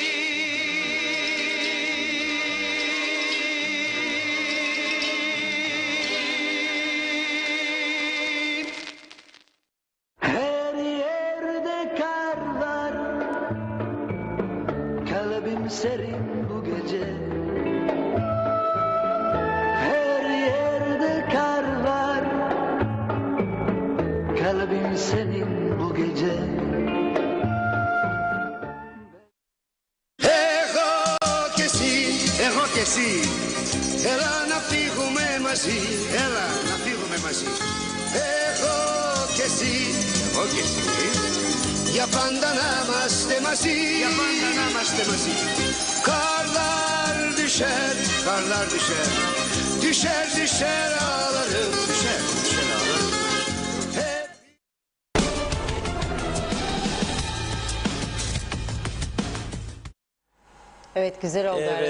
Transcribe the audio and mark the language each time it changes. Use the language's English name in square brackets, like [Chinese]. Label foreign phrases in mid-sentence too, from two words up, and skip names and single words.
[Turkish] Her yerde kar var, kalbim serin bu gece. Her yerde kar var, kalbim senin bu gece. [Greek] Εγώ και εσύ, έλα να φύγουμε μαζί, έλα να φύγουμε μαζί. Εγώ και εσύ, για πάντα να είμαστε μαζί, για πάντα να είμαστε μαζί. [Turkish] Karlar düşer, karlar düşer, düşer düşer ağlarım, düşer düşer ağlarım. Evet, güzel oldu arada.